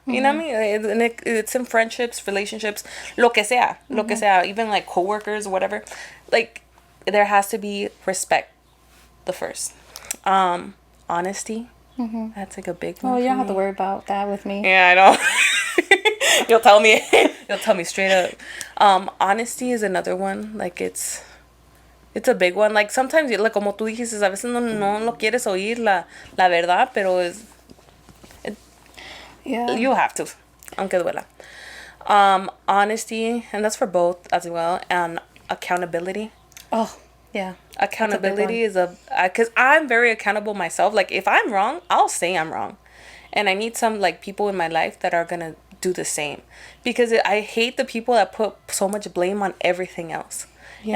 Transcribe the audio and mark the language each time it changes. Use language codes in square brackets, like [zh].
[en] You know what I mean? It's in friendships, relationships, [es] lo que sea, [en] even like coworkers, whatever. Like, there has to be respect. The first, honesty. That's like a big one. Oh, you don't have to worry about that with me. Yeah, I know. You'll tell me straight up. Honesty is another one. Like, it's a big one. Like, sometimes, like, [es] como tú dijiste, a veces no lo quieres oír la verdad, pero [en] you have to, [es] aunque duela. [en] Honesty, and that's for both as well, and accountability. Oh, yeah. Accountability is because I'm very accountable myself. Like, if I'm wrong, I'll say I'm wrong, and I need some, like, people in my life that are gonna do the same, because I hate the people that put so much blame on everything else. Yeah.